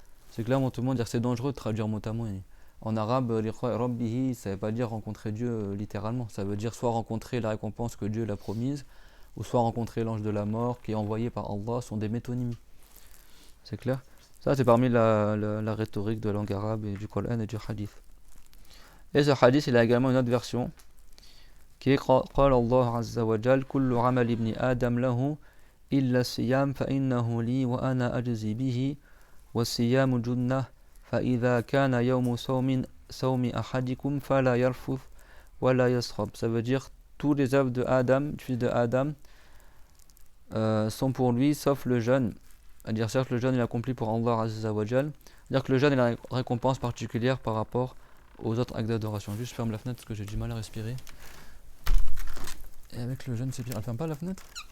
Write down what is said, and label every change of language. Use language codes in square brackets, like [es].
[fr] C'est clairement tout le monde dire que c'est dangereux de traduire mot à mot. En arabe, liqa rabbihi, ça ne veut pas dire rencontrer Dieu littéralement. Ça veut dire soit rencontrer la récompense que Dieu l'a promise, ou soit rencontrer l'ange de la mort qui est envoyé par Allah, sont des métonymies. C'est clair? Ça c'est parmi la rhétorique de la langue arabe et du Coran et du hadith. Et ce hadith il a également une autre version qui est [ar] قال الله عز وجل كل عمل ابن آدم له إلا الصيام فإنه لي وأنا أجزي به والصيام جنة فإذا كان يوم صوم أحدكم فلا يرفث ولا يصخب. [fr] Ça veut dire tous les œuvres de Adam, du fils de Adam, sont pour lui sauf le jeûne. C'est-à-dire certes le jeûne est accompli pour Allah Azza wa Jal. C'est-à-dire que le jeûne est la récompense particulière par rapport aux autres actes d'adoration. Juste ferme la fenêtre parce que j'ai du mal à respirer. Et avec le jeûne c'est pire. Elle ferme pas la fenêtre?